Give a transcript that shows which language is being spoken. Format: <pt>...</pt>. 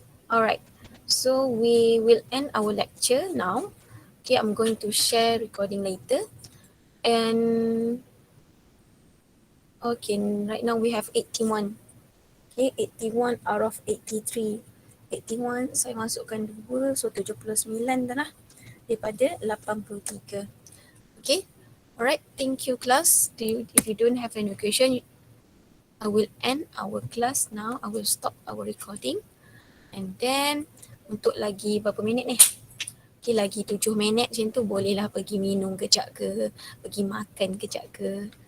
<en>All right. So we will end our lecture now. Okay, I'm going to share recording later. And okay, right now we have 81. Okay, 81 out of 83.</en> <ms>81 saya masukkan 2, so 79 dah lah daripada 83.</ms> <en>Okay, alright, thank you class. If you don't have any question, I will end our class now. I will stop our recording. And then</en> <ms>untuk lagi berapa minit ni? Okay, lagi 7 minit macam tu bolehlah pergi minum kejap ke, pergi makan kejap ke.</ms>